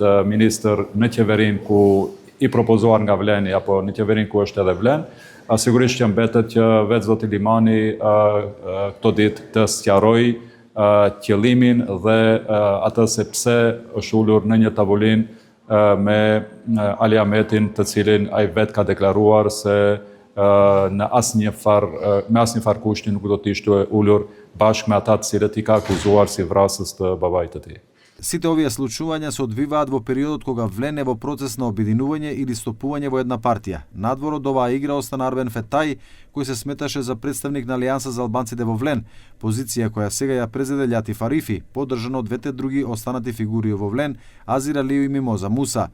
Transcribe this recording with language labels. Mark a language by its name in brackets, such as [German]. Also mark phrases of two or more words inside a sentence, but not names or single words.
[Albanian] ministër në qeverinë ku i propozuar nga Vleni apo në qeverinë ku është edhe Vlen, sigurisht që mbetet që vetë zoti Limani këto ditë të sqaroi qëllimin dhe atë se pse është ulur në një tavolinë me Ali Ahmetin, të cilin ai vetë ka deklaruar se me asnjë far kushti nuk do të ishte ulur bashkë me ata të cilët i ka akuzuar si vrasës të babait të tij. [Macedonian] Сите овие случувања се одвиваат во периодот кога Влен е во процес на обединување или стопување во една партија. Надвор од оваа игра остана Арбен Фетај, кој се сметаше за представник на Алијанса за албанците во Влен, позиција која сега ја презеде Лјатиф Арифи, поддржан од двете други останати фигури во Влен, Азир Алију и Мимоза Муса.